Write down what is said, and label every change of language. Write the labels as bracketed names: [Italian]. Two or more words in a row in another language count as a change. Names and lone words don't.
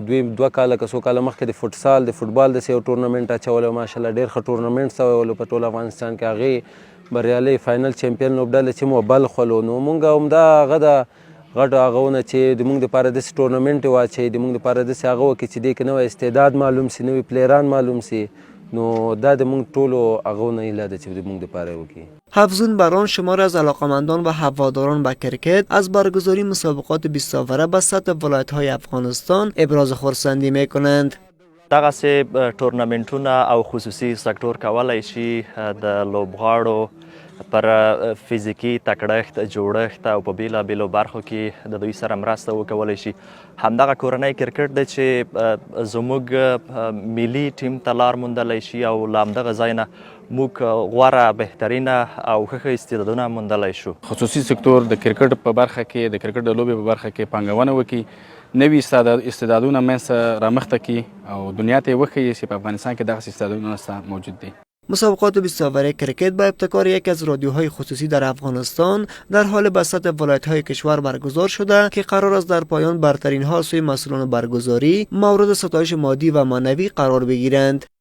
[Pashto] دوی 2 کاله که څو کاله مخکې د فوټسال د فوټبال داسې یو ټورنمنټ اچولی و ماشاءالله ډېر ښه ټورنمنټ سوی و په ټول افغانستان کې هغې بریالۍ [English] final champion [Pashto] لوبډله چې مو بلخ ولو نو مونږ همدا هغه د غټو هغونه چې د مونږ دپاره داسې ټورنمنټ یې واچوي د مونږ دپاره داسې هغه وکړي چې دې کې نوی استعداد معلوم سي نوي پلیران معلوم سي نو دا د مونږ ټولو هغونه هیله ده چې د مونږ دپاره یې وکړي. [Persian] افزون بر آن شمار از علاقمندان و هواداران به کرکت از برگزاری مسابقات 20 اوره به سطح ولایت‌های افغانستان ابراز خرسندی می‌کنند. [Pashto] دغسې ټورنمنټونه او خصوصي سکتور کولی شي د لوبغاړو پر فزیکي تکړښت جوړښت او په بیلابیلو برخو کې د دوی سره مرسته وکولی شي. همدغه کورنی کرکټ دی چې زموږ ملي ټیم ته لار موندلی شي او له همدغه ځای نه موږ غوره بهترینه او ښه استعدادونه موندلی شو. خصوصي سکتور د کرکټ په برخه کې د کرکټ د لوبې په برخه کې پانګونه وکړي نوي استعدادونه منځته رامخته کړي او دنیا ته یې وښیي چې په افغانستان کې دغسې استعدادونه موجود دي. [Persian] مسابقات 20 اوره کرکت با ابتکار یکی از رادیوهای خصوصی در افغانستان در حال به سطح ولایت‌های کشور برگزار شده که قرار است در پایان برترین ها سوی مسئولان برگزاری مورد ستایش مادی و معنوی قرار بگیرند.